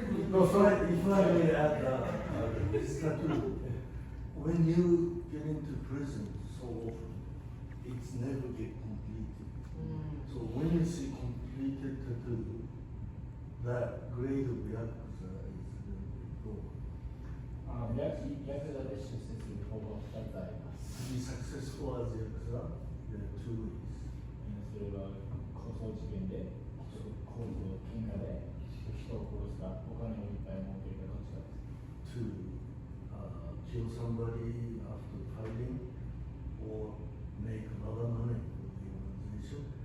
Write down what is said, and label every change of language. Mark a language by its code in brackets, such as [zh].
[en] No, so if I may add, it's not true. When you get into prison so often, it's never get completed. So when you see completed tattoo, that grade of Yakuza is very low. [ja] ヤクザで出世する方法2つあります。 [en] To be successful as Yakuza, there are two ways. [ja] それは抗争事件で、抗争喧嘩で人を殺すか、お金をいっぱい儲けるかどっちかです。 [en] To kill somebody after fighting or make a lot of money for the organization.